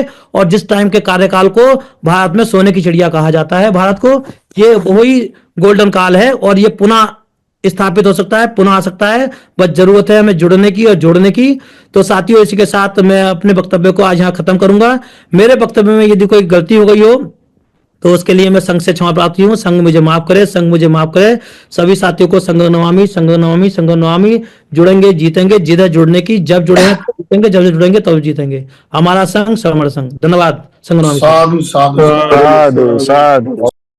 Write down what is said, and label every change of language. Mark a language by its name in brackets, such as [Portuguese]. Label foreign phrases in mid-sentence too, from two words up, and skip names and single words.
[Hindi] और जिस टाइम के कार्यकाल को भारत में सोने की चिड़िया कहा जाता है, भारत को ये वही गोल्डन काल है और ये पुनः स्थापित हो सकता है, पुनः आ सकता है। बस जरूरत है हमें जुड़ने की और जोड़ने की। तो साथियों, इसी के साथ मैं अपने वक्तव्य को आज यहां खत्म करूंगा। मेरे वक्तव्य में यदि कोई गलती हो गई हो तो उसके लिए मैं संघ से क्षमा प्रार्थी हूं। संघ मुझे माफ करे, संघ मुझे माफ करे। सभी साथियों को [Sanskrit] संघ नमामि, संघ नमामि, संघ नमामि। [Hindi] जुड़ेंगे, जीतेंगे। जिद है जुड़ने की। जब जुड़ेंगे तब जीतेंगे, जब जुड़ेंगे तब जीतेंगे। हमारा संघ समर संघ। धन्यवाद। [Sanskrit] संघ नमामि। [Pali] साधु साधु साधु साधु।